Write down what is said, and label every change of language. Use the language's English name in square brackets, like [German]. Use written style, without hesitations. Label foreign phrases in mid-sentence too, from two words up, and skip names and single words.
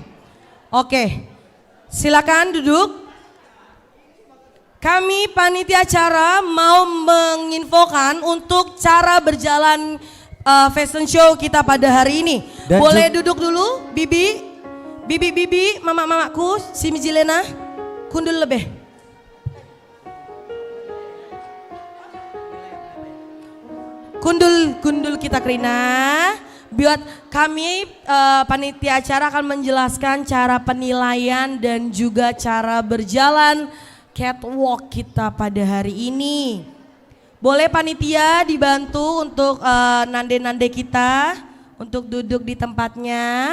[Indonesian] Oke, silakan duduk. Kami panitia acara mau menginfokan untuk cara berjalan fashion show kita pada hari ini. Dan boleh duduk dulu, Bibi, mama-mamaku, [Batak Karo] si Mijilena, kundul lebih. Kundul kita Krina. [Indonesian] Buat kami panitia acara akan menjelaskan cara penilaian dan juga cara berjalan catwalk kita pada hari ini. Boleh panitia dibantu untuk nande-nande kita untuk duduk di tempatnya.